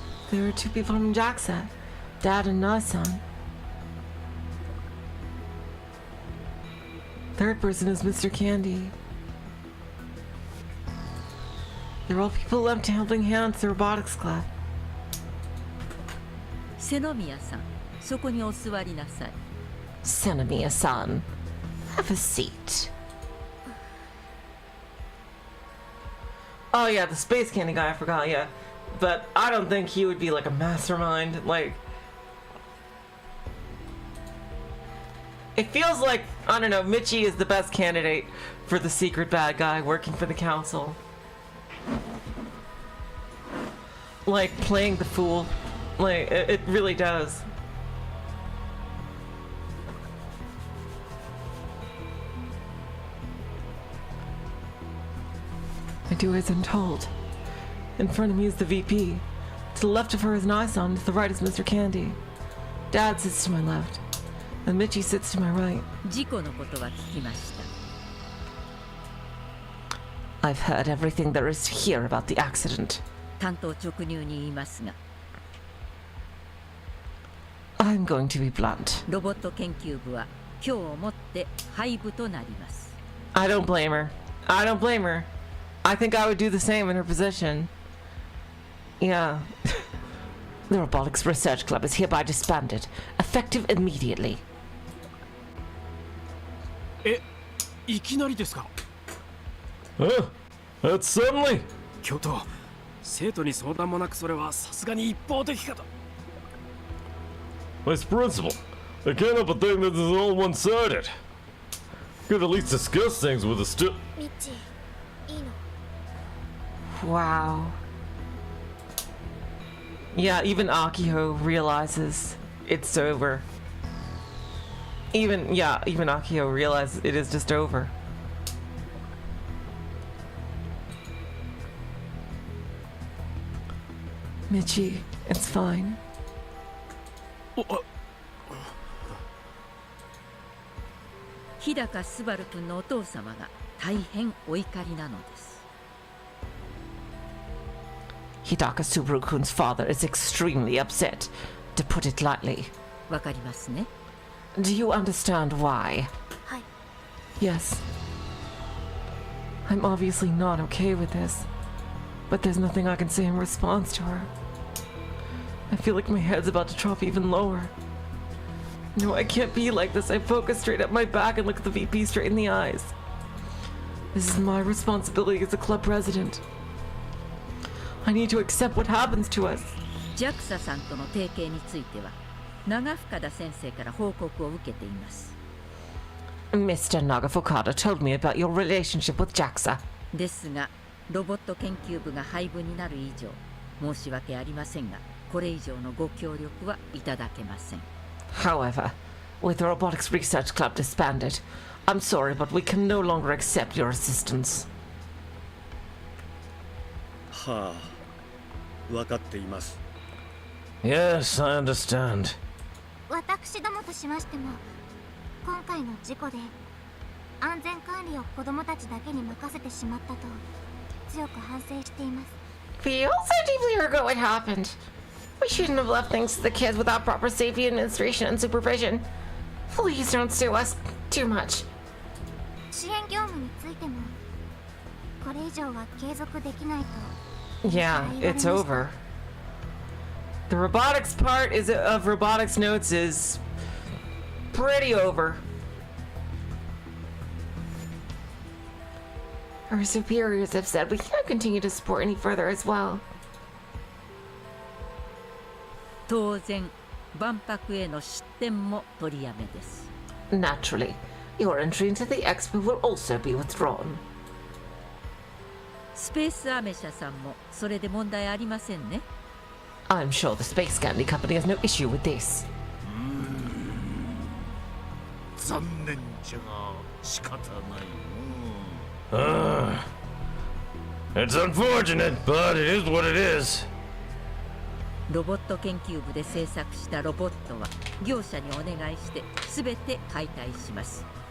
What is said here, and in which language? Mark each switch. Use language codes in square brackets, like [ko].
[en] There are 2 people from JAXA. Dad and Na-san. third person is Mr. Candy. They're all people left helping hands the robotics club. [ja] 瀬ノ宮さん、そこにお座りなさい。 [en] Senomiya-san, have a seat. Oh yeah, the space candy guy, I forgot, yeah. But I don't think he would be like a mastermind, like... It feels like, I don't know, Michi is the best candidate for the secret bad guy working for the council. Like, playing the fool. Like, it really does. I do as I'm told. In front of me is the VP. To the left of her is Nison, to the right is Mr. Candy. Dad sits to my left, and Michi sits to my right. [ja] 事故のことは聞きました。 [en] I've heard everything there is to hear about the accident. [ja] 担当直入に言いますが、 [en] I'm going to be blunt. [ja] ロボット研究部は今日をもって廃部となります。 [en] I don't blame her. I don't blame her. I think I would do the same in her position. Yeah. The Robotics Research Club is hereby disbanded, effective immediately. [ja] いきなりですか？ [en] Huh? That's suddenly. [ja] 教頭、生徒に相談もなくそれはさすがに一方的かと。 [en] Vice Principal, I can't help but think that this is all one-sided. Could at least discuss things with a [ja] Michi, いいの？ [en] Wow. Yeah, even Akio realizes it's over. Even Akio realizes it is just over. Michi, it's fine. [ja] 日高昴君のお父様が大変お怒りなのです。 [en] Hidaka Subaru-kun's father is extremely upset, to put it lightly. [ja] わかりますね。 [en] Do you understand why? [ja] はい。 [en] Yes. I'm obviously not okay with this, but there's nothing I can say in response to her. I feel like my head's about to drop even lower. No, I can't be like this. I focus straight at my back and look at the VP straight in the eyes. This is my responsibility as a club president. I need to accept what happens to us. [ja] JAXA さんとの提携については長深田先生から報告を受けています。 [en] Mr. Nagafukada told me about your relationship with JAXA. [ja] ですが、ロボット研究部が廃部になる以上、申し訳ありませんが、これ以上のご協力はいただけません。 [en] However, with the Robotics Research Club disbanded, I'm sorry, but we can no longer accept your assistance. [ja] はあ、分かっています。 [en] Yes, I understand. [ja] 私どもとしましても、今回の事故で安全管理を子供たちだけに任せてしまったと強く反省しています。 [en] We also deeply regret what happened. We shouldn't have left things to the kids without proper safety administration and supervision. Please don't sue us too much. [ja] 支援業務についても、これ以上は継続できないと。 [en] Yeah, it's over. The robotics part of robotics notes is pretty over. Our superiors have said we can't continue to support any further as well. [ja] 当然、万博への出展も取りやめです。 [en] Naturally, your entry into the expo will also be withdrawn. [ja] スペースアメ車さんもそれで問題ありませんね。 [en] I'm sure the Space Candy Company has no issue with this. [ja] 残念じゃが仕方ない。 [en] It's unfortunate, but it is what it is. [ja] ロボット研究部で製作したロボットは業者にお願いして全て解体します。